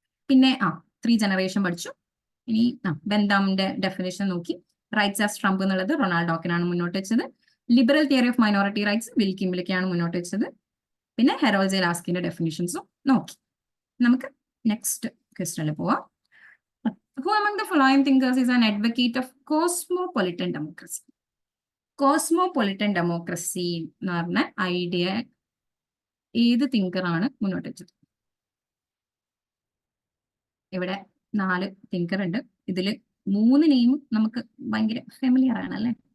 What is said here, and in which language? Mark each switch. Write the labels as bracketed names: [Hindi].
[Malayalam] പിന്നെ 3 ജനറേഷൻ പഠിച്ചു. ഇനി ബെന്താമിന്റെ ഡെഫിനേഷൻ നോക്കി. റൈറ്റ്സ് ആസ് ട്രംപ് എന്നുള്ളത് റൊണാൾഡ് ഡോക്കിനാണ് മുന്നോട്ട് വെച്ചത്. Liberal theory of minority rights will കിംബ്ലിക്കാണ് മുന്നോട്ട് വെച്ചത്. പിന്നെ ഹെറോൾഡ് ജെ ലാസ്കിന്റെ ഡെഫിനിഷൻസും നോക്കി. നമുക്ക് നെക്സ്റ്റ് ക്വസ്റ്റനിൽ പോവാം. [English] Who among the following thinkers is an advocate of cosmopolitan democracy? [Malayalam] Cosmopolitan democracy എന്ന് പറഞ്ഞ ഐഡിയ ഏത് തിങ്കറാണ് മുന്നോട്ട് വെച്ചത്? ഇവിടെ 4 തിങ്കർ ഉണ്ട്. ഇതില് 3 നെയിം നമുക്ക് ഭയങ്കര ഫെമിലിയർ ആണ് അല്ലെ.